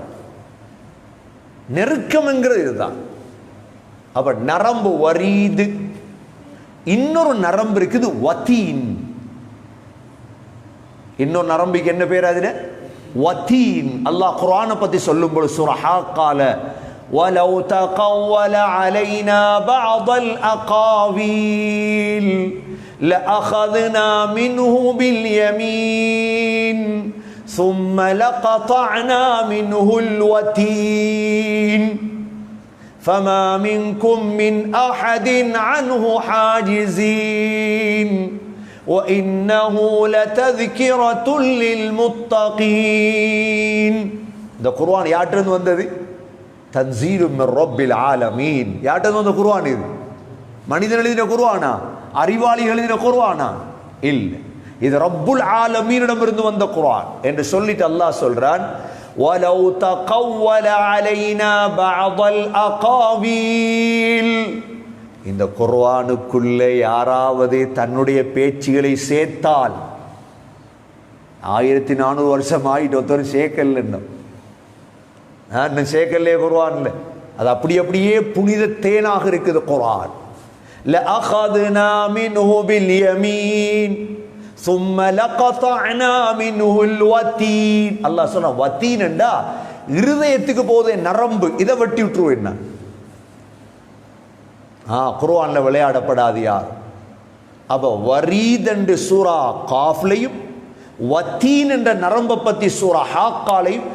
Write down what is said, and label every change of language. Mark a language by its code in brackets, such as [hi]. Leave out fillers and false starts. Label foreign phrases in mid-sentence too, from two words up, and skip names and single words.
[ta] நெருக்கம்ங்கிறது இதுதான். அப்ப நரம்பு வரீது. இன்னொரு நரம்பு இருக்குது வத்தீன். இன்னொரு நரம்புக்கு என்ன பேர்? அதுல வத்தீன். அல்லாஹ் குர்ஆனை பத்தி சொல்லும்போது சூரா ஹாக்கால [ar] وَلَوْ تَقَوَّلَ عَلَيْنَا بَعْضَ الْأَقَاوِيلِ لَأَخَذْنَا مِنْهُ بِالْيَمِينِ ثُمَّ لَقَطَعْنَا مِنْهُ الْوَتِينَ فَمَا مِنْكُمْ مِنْ أَحَدٍ عَنْهُ حَاجِزِينَ وَإِنَّهُ لَتَذْكِرَةٌ لِلْمُتَّقِينَ. [ta] இந்த குர்ஆன் யார்கிட்ட வந்தது? [ar] تنزيل من رب العالمين. [ta] யார்கிட்ட வந்த குர்ஆன் இது? மனிதன் எழுதின குர்ஆனா? அறிவாளிகள் எழுதின குர்ஆனா? இல்லை, இது [ar] رب العالمين [ta] இருந்து வந்த குர்ஆன் என்று சொல்லிட்டு அல்லாஹ் சொல்றான், [ar] وَلَوْ تَقَوَّلَ عَلَيْنَا بَعْضَ الْأَقَاوِيلِ. [ta] இந்த குர்ஆனுக்குள்ளே யாராவது தன்னுடைய பேச்சுகளை சேர்த்தால், 1400 வருஷம் ஆயிட்டு ஒருத்தர் சேர்க்கல, இன்னும் சேர்க்கலே குர்ஆன்ல. அது அப்படியே புனித தேனாக இருக்குது குர்ஆன். [ar] لَأَخَذْنَا مِنْهُ بِالْيَمِينِ ثُمَّ لَقَطَعْنَا مِنْهُ الْوَتِينَ. [ta] அல்லாஹ் சொன்னா வத்தீன் என்றா இருதயத்துக்கு போதே நரம்பு, இதை வெட்டி விட்டுருவோம். என்ன குர்ஆன்ல விளையாடப்படாது யார். அப்ப வரீத் என்ற சூரா காஃப்லையும் வத்தீன் என்ற நரம்பை பத்தி சூரா ஹாக்காலையும்.